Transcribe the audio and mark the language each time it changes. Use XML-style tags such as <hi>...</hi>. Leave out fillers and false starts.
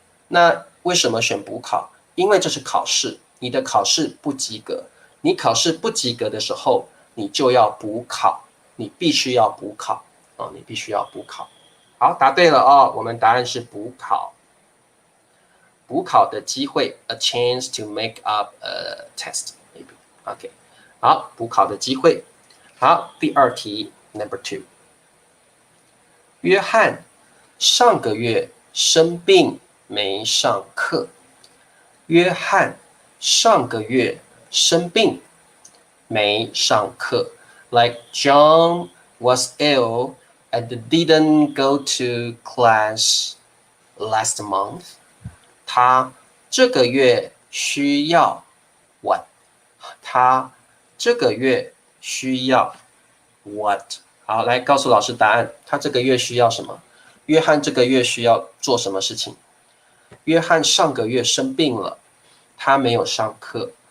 <zh>那为什么选补考？因为这是考试，你的考试不及格，你考试不及格的时候，你就要补考，你必须要补考哦，你必须要补考。好，答对了哦，我们答案是补考。补考的机会 ，</zh> <en>a chance to make up a test maybe。</en> <zh>OK， 好，补考的机会。好，第二题 ，Number 2。约翰上个月生病没上课。约翰上个月生病没上课。</zh> <en>Like John was ill and didn't go to class last month.</en> <zh>他这个月需要 what？他这个月需要 what？好，来告诉老师答案。他这个月需要什么？约翰这个月需要做什么事情？约翰上个月生病了，他没有上课。</zh>